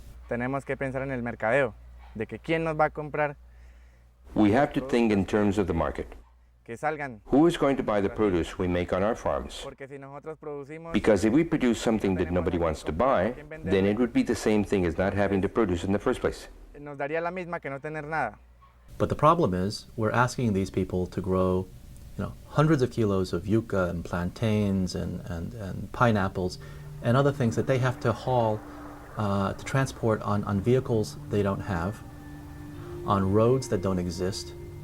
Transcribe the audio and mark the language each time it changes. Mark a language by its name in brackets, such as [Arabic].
[Spanish] Tenemos que pensar en el mercadeo, de que quién nos va a comprar. [English] We have to think in terms of the market. [Spanish] Que salgan. [English] Who is going to buy the produce we make on our farms? Because if we produce something that nobody wants to buy, then it would be the same thing as not having to produce in the first place. [Spanish] Nos daría la misma que no tener nada. [English] But the problem is, we're asking these people to grow, hundreds of kilos of yucca and plantains and pineapples and other things that they have to haul to transport on vehicles they don't have, on roads that don't exist,